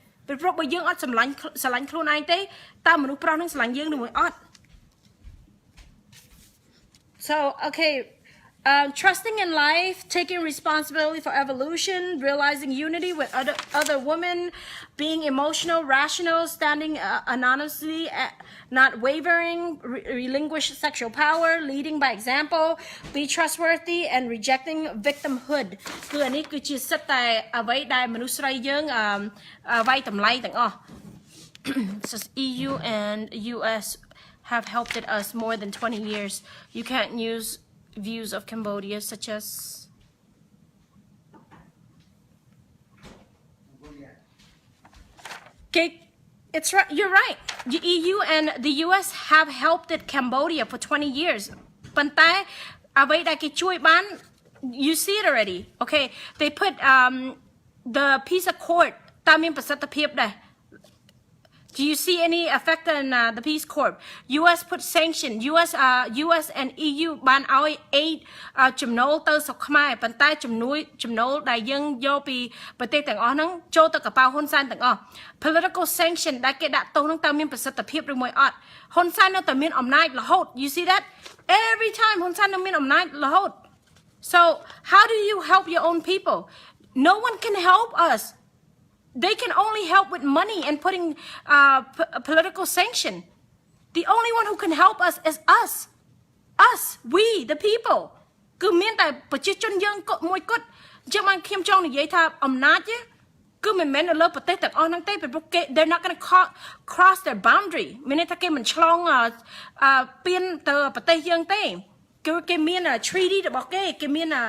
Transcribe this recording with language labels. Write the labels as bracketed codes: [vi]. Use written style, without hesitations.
[km] ពីព្រោះបើយើងអត់ស្រឡាញ់ខ្លួនឯងទេតើមនុស្សប្រុសហ្នឹងស្រឡាញ់យើងឬមួយអត់ [en] So okay trusting in life, taking responsibility for evolution, realizing unity with other women, being emotional, rational, standing anonymously, not wavering, relinquish sexual power, leading by example, be trustworthy, and rejecting victimhood. [km] គឺអានេះគឺជាសិទ្ធិតែអ្វីដែលមនុស្សស្រីយើងវាយតម្លៃទាំងអស់ [en] says EU and US have helped us more than 20 years. You can't use views of Cambodia such as okay, it's right, you're right. The EU and the US have helped Cambodia for 20 years. [km] ប៉ុន្តែអ្វីដែលគេជួយបាន [en] you see it already. Okay, they put the peace accord [km] តើមានប្រសិទ្ធភាពដែរ [en] Do you see any effect on the Peace Corps? US put sanction. [km] US and EU បានឲ្យ aid ចំណូលទៅស្រុកខ្មែរប៉ុន្តែចំណូលដែលយើងយកពីប្រទេសទាំងអស់ហ្នឹងចូលទៅកប៉ាល់ហ៊ុនសែនទាំងអស់ Political sanction ដែលគេដាក់ទោសហ្នឹងតើមានប្រសិទ្ធភាពឬមួយអត់ហ៊ុនសែននៅតែមានអំណាចរហូត [en] You see that? Every time [km] ហ៊ុនសែននៅមានអំណាចរហូត [en] So how do you help your own people? No one can help us. They can only help with money and putting political sanction. The only one who can help us is us. Us, we, the people. [km] គឺមានតែប្រជាជនយើងមួយគត់អញ្ចឹងបានខ្ញុំចង់និយាយថាអំណាចគឺមិនមែននៅលើប្រទេសទាំងអស់ហ្នឹងទេពីព្រោះគេ [en] they're not going to cross their boundary [km] មានន័យថាគេមិនឆ្លងពៀនទៅប្រទេសយើងទេគឺគេមាន treaty របស់គេមាន